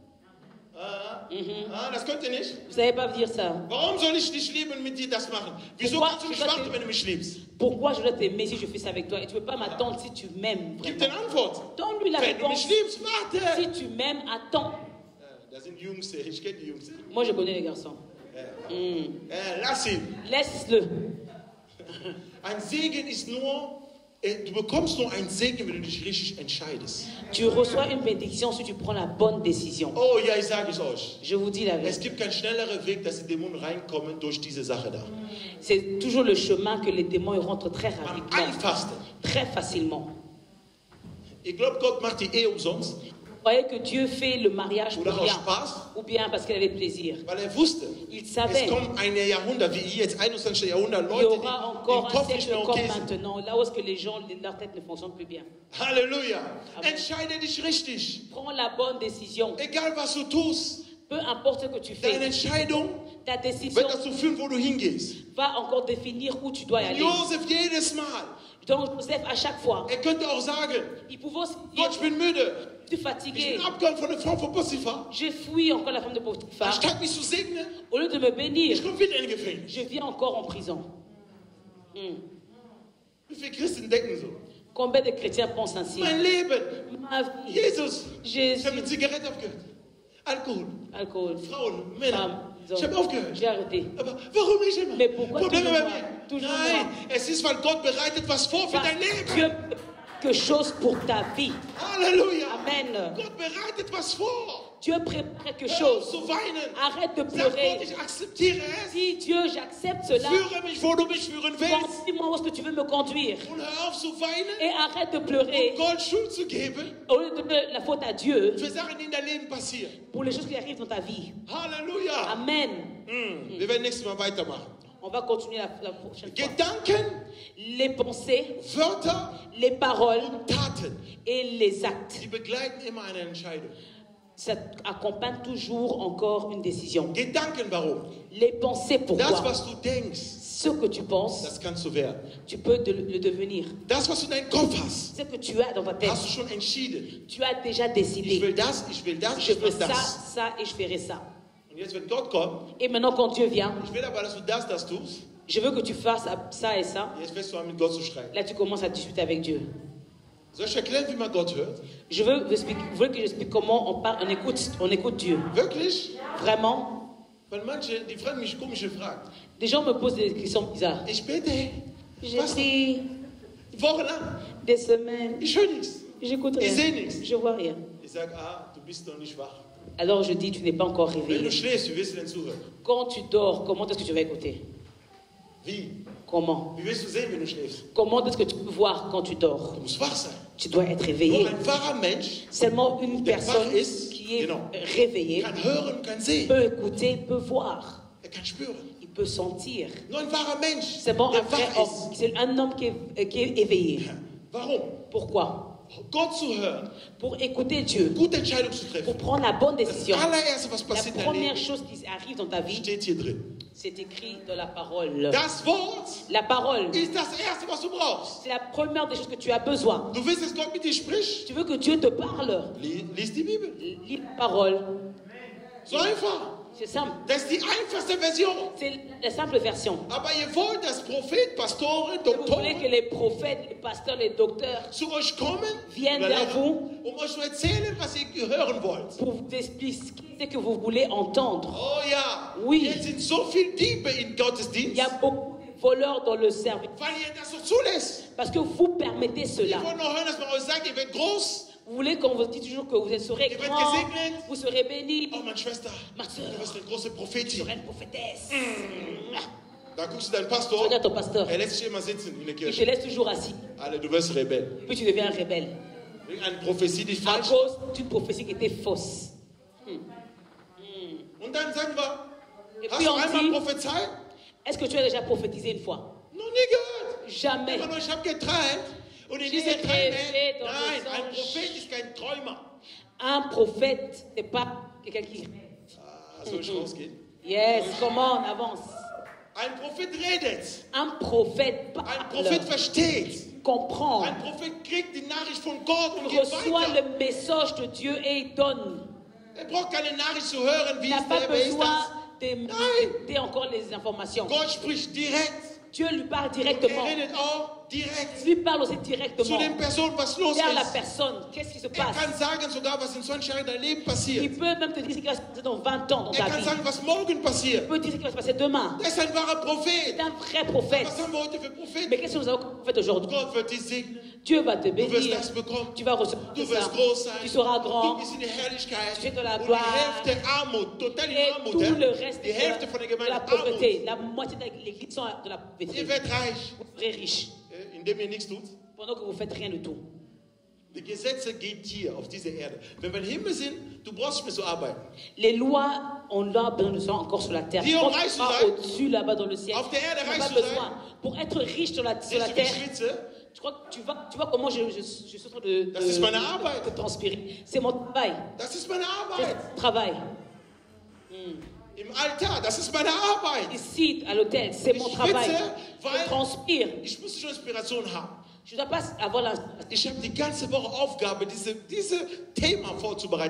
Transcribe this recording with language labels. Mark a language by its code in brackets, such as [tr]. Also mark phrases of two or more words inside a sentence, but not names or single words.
[de] Das könnt ihr nicht. [fr] Vous savez pas dire ça. [de] Warum soll ich dich lieben und mit dir das machen? Wieso [fr] Pourquoi [de] kannst du [fr] tu [de] nicht [fr] vas [de] warten, [fr] te- [de] wenn du mich liebst? [fr] Pourquoi je dois t'aimer si je fais ça avec toi? Et tu ne peux pas m'attendre si tu m'aimes [de] Gib [fr] vraiment. [de] den Antwort. [fr] Donne-lui la [de] Wenn du [fr] réponse. [de] mich liebst, warte. [fr] Si tu m'aimes, attends. [de] Das sind Jungs, ich kenne die Jungs. [fr] Moi, je connais les garçons. [de] Lass ihn. [fr] Laisse-le. [de] Ein Segen ist nur, du bekommst nur einen Segen, wenn du dich richtig entscheidest. [fr] Tu reçois une bénédiction si tu prends la bonne décision. [de] Oh ja, ich sage es euch. [fr] Je vous dis la [de] Es [fr] vérité. [de] gibt keinen schnelleren Weg, dass die Dämonen reinkommen durch diese Sache da. [fr] C'est toujours le chemin que les démons ils rentrent très [de] Am [fr] rapidement, [de] einfachsten. [fr] très facilement. [de] Ich glaube, Gott macht die Ehe umsonst, [fr] Vous voyez que Dieu fait le mariage pour [de] oder aus [fr] rien, [de] Spaß, [fr] ou bien parce qu'il avait plaisir. [de] weil wusste, [fr] Il [de] es [fr] savait [de] kommt ein Jahrhundert, wie jetzt 21. Jahrhundert, [fr] qu'il y [de] Leute, [fr] aura [de] die [fr] encore [de] im [fr] un [de] Kopf nicht [fr] siècle [de] mehr [fr] comme [de] okay sind. [fr] maintenant, là où est-ce que les gens, leur tête ne fonctionne plus bien. [de] Halleluja. [fr] Amen. [de] Entscheide dich richtig. [fr] Prends la bonne décision. [de] Egal, was du tust, [fr] Peu importe ce que tu [de] deine [fr] fais, [de] Entscheidung [fr] ta décision [de] wird dazu führen, wo du hingehst. [fr] va encore définir où tu dois y aller. [de] Josef jedes Mal, [fr] Donc Joseph, à chaque fois, [de] er könnte auch sagen, [fr] il pouvait aussi [de] Gott, ich [fr] dire, [de] bin müde. [fr] je suis [de] Ich [fr] fatigué, [de] bin abgehauen von der Frau von Potiphar. [fr] j'ai fui encore la femme de Potiphar. [de] Anstatt mich zu segnen, [fr] Au lieu de me bénir, [de] ich komme wieder in Gefängnis. [fr] je viens encore en prison. [de] Wie viele Christen denken so? [fr] Combien de chrétiens pensent ainsi? [de] Mein Leben, [fr] Ma vie, [de] Jesus. Ich [fr] Jésus, [de] habe mit Zigaretten aufgehört. Alkohol, [fr] alcool, [de] Frauen, Männer. [fr] femmes, [de] Ich habe aufgehört. [fr] j'ai arrêté. [de] Aber warum ich immer? [fr] Mais pourquoi [de] Probleme [fr] toujours [de] bei [fr] moi? [de] mir. [fr] Toujours [de] Nein, [fr] moi. [de] es ist, weil Gott bereitet was vor für [fr] Parce [de] dein [fr] que [de] Leben. [fr] Dieu fait quelque chose pour ta vie. [de] Halleluja. [fr] Amen. [de] Gott bereitet was vor. [fr] Dieu prépare quelque [de] Hör [fr] chose. [de] auf zu weinen. [fr] Arrête de [de] Sag Gott, [fr] pleurer. [de] ich akzeptiere es. [fr] Dis Dieu, j'accepte cela. [de] Führe mich, wo du mich führen willst. [fr] Conduis-moi où est-ce que tu veux me conduire. [de] Und hör auf zu weinen, [fr] Et arrête de pleurer. [de] Gott Schuld zu geben [fr] Au lieu de donner la faute à Dieu [de] für Sachen, die in deinem Leben passieren. [fr] pour les choses qui arrivent dans ta vie. [de] Halleluja. [fr] Amen. [de] Wir werden nächstes Mal weitermachen. [fr] On va continuer la prochaine fois. [de] Gedanken, [fr] Les pensées, [de] Wörter [fr] les paroles [de] und Taten, [fr] et les actes. [de] die begleiten immer eine Entscheidung. [fr] Ça accompagne toujours encore une décision. [de] Gedanken, warum? [fr] Les pensées, [de] Das, [fr] pourquoi? [de] was du denkst, [fr] Ce que tu penses, [de] das kannst du werden. [fr] tu peux le devenir. [de] Das, was du in deinem Kopf hast, [fr] Ce que tu as dans ta tête, [de] hast du schon entschieden. [fr] tu as déjà [de] Ich [fr] décidé. [de] will das, ich will das, [fr] Je [de] ich [fr] veux [de] will [fr] ça, [de] das. [fr] ça et je ferai ça. [de] Und jetzt, wenn Gott kommt, [fr] Et maintenant, quand Dieu vient, [de] ich will aber, dass du das tust, [fr] je veux que tu fasses ça et ça. [de] jetzt wirst du an mit Gott zu streiten. [fr] Là, tu commences à discuter avec Dieu. [de] Soll ich erklären, wie man Gott hört? [fr] Je veux vous expliquer, vous voulez que j'explique comment on parle, on écoute Dieu. [de] Wirklich? [fr] Vraiment, [de] Weil manche, die fragen mich komische Fragen. [fr] Des gens me posent des questions bizarres. [de] Ich bete [fr] J'ai pris [de] wochenlang. [fr] des semaines, [de] Ich höre nichts. [fr] j'écoute [de] Ich sehe [fr] rien, [de] nichts. [fr] je vois rien. [de] Ich sage, du bist noch nicht wach. [fr] Alors je dis, tu n'es pas encore [de] Wenn [fr] réveillé. [de] du schläfst, wie willst du denn zuhören? [fr] Quand tu dors, comment est-ce que tu vas écouter? [de] Wie? [fr] Comment? [de] Wie willst du sehen, wenn du schläfst? [fr] Comment est-ce que tu peux voir quand tu dors? [de] Du musst wach sein. [fr] Tu dois être [de] Nur [fr] réveillé. [de] ein wahrer Mensch [fr] Seulement une personne [de] wach ist, [fr] qui est [de] genau, [fr] réveillée [de] kann hören, kann sehen. [fr] peut écouter, peut voir, [de] Kann spüren. [fr] il peut sentir. [de] Nur ein wahrer Mensch, [fr] Seulement un [de] der [fr] vrai [de] wach [fr] homme, c'est un homme qui est éveillé. [de] ist. Warum? [fr] Pourquoi? [de] Gott zu hören, [fr] Pour écouter Dieu, [de] gute Entscheidung zu [fr] pour [de] treffen. [fr] prendre la bonne [de] Das [fr] décision. [de] allererste, was [fr] La [de] passiert in deinem [fr] première [de] Leben, [fr] chose qui arrive dans ta vie, [de] steht hier drin. [fr] c'est écrit dans la parole. [de] Das Wort [fr] La parole, [de] ist das Erste, was du brauchst. [fr] c'est la première des choses que tu as besoin. [de] Du willst, dass Gott mit dir spricht? [fr] Tu veux que Dieu te parle. [de] Lies die Bibel. [fr] Lis la parole. [de] So einfach. [fr] C'est simple. [de] Das ist die einfachste Version. [fr] C'est la simple version. [de] Aber ihr wollt, dass Propheten, Pastoren, [fr] Vous voulez que [de] Doktoren [fr] les prophètes, les pasteurs, les docteurs [de] zu euch kommen, [fr] viennent [de] oder [fr] vers [de] Lehrer, [fr] vous [de] euch zu erzählen, was ihr hören wollt. [fr] pour vous expliquer ce que vous voulez entendre. [de] Oh ja, [fr] Oui. [de] jetzt sind so viele Diebe in [fr] Il [de] Gottesdienst, [fr] y a beaucoup de voleurs dans le service [de] weil ihr das so zulässt. [fr] parce que vous permettez [de] Ihr [fr] cela. [de] wollt noch hören, dass man euch sagt, ihr werdet groß. [fr] Vous voulez qu'on vous dise toujours que vous serez [de] Ihr werdet [fr] grand, [de] gesegnet. [fr] vous serez béni, [de] Oh, meine Schwester, [fr] Ma Sœur. [de] du wirst eine große [fr] vous [de] Prophetin. [fr] serez une prophétesse. [de] Da guckst du deinen [fr] Tu [de] Pastor, [fr] regardes ton pasteur, [de] er lässt dich immer sitzen in der [fr] il te [de] Kirche. [fr] laisse toujours assis, [de] Alter, du wirst Rebell. [fr] puis tu deviens un rebelle. [de] Wegen einer Prophetie, die [fr] À [de] falsch ist. [fr] cause d'une prophétie qui était fausse. [de] Und dann sagen wir, [fr] Et [de] hast [fr] puis [de] du [fr] on [de] einmal [fr] dit, [de] prophezeit? [fr] est-ce que tu as déjà prophétisé une fois? [de] Noch nie gehört. [fr] Jamais. [de] Immer nur, ich habe geträumt. Und in [fr] J'ai [de] diesen Träumen, [fr] rêvé dans [de] nein, [fr] le [de] ein [fr] songe. [de] Prophet ist kein Träumer. [fr] Un prophète, c'est pas quelqu'un qui... [de] Soll ich rausgehen? [fr] Yes, comment on avance? [de] Ein Prophet redet. [fr] Un prophète [de] Ein Prophet [fr] parle, [de] versteht. [fr] comprend, [de] Ein Prophet kriegt die Nachricht von Gott und [fr] il [de] geht [fr] reçoit [de] weiter. [fr] le message de Dieu et il donne. [de] Er braucht keine Nachricht zu hören, [fr] Il [de] wie [fr] n'a [de] ist [fr] pas [de] der, wer ist [fr] besoin [de] das. [fr] d'écouter encore les informations. [de] Gott spricht direkt. [fr] Dieu lui parle [de] Er [fr] directement. [de] redet auch direkt [fr] Il lui parle aussi [de] zu [fr] directement [de] den Personen, was los [fr] vers la [de] ist. [fr] personne. Qu'est-ce qui se [de] Er [fr] passe? [de] kann sagen sogar, was in 20 Jahren in deinem Leben [fr] Il [de] passiert. [fr] peut même te dire ce qui va se passer dans 20 ans dans [de] Er [fr] ta [de] kann [fr] vie. [de] sagen, was morgen passiert. [fr] Il peut dire ce qui va se passer demain. [de] Er ist ein wahrer Prophet. [fr] C'est un vrai prophète. [de] Was haben wir heute für Propheten? [fr] Mais qu'est-ce que nous avons fait aujourd'hui? [de] Gott wird dich segnen. [fr] Dieu va te [de] Du wirst [fr] bénir. [de] das bekommen. [fr] Tu vas recevoir [de] Du [fr] ça. [de] wirst groß sein. [fr] Tu seras [de] Du [fr] grand. [de] bist in der Herrlichkeit. [fr] Tu es dans la [de] Und die [fr] gloire. [de] Hälfte Armut, total in [fr] Et [de] Armut. [fr] tout [de] ja? [fr] le reste [de] Die Hälfte von der [fr] de [de] Gemeinde [fr] la [de] Armut. [fr] pauvreté, la moitié de l'église sont de la pauvreté. [de] Ihr werdet reich, [fr] Vous serez riche [de] indem ihr nichts tut. [fr] pendant que vous faites rien du tout. [de] Die Gesetze geht hier auf dieser Erde. Wenn wir im Himmel sind, du brauchst nicht mehr so arbeiten. [fr] Les lois, on l'a besoin encore sur la terre. Dis, Quand on tu [de] reich zu [fr] vas [de] sein. [fr] au-dessus, là-bas dans le ciel, [de] Auf der Erde [fr] tu n'as [de] reich [fr] pas [de] zu [fr] besoin. [de] sein. [fr] Pour être riche sur la [de] Siehst du, wie [fr] terre, [de] ich schwitze? [fr] tu vois comment je suis en train de [de] Das ist meine Arbeit. [fr] de transpirer. C'est mon travail. [de] Das ist meine [fr] C'est [de] Arbeit. [fr] mon travail. [de] Im Altar, das ist meine Arbeit. [fr] Ici, à l'hôtel, c'est mon [de] Ich [fr] travail. [de] schwitze, [fr] Je [de] weil- [fr] transpire. [de] Ich muss schon Inspiration haben. [fr] Je ne dois pas avoir la... [de] Ich habe die ganze Woche Aufgabe, diese Thema vorzubereiten.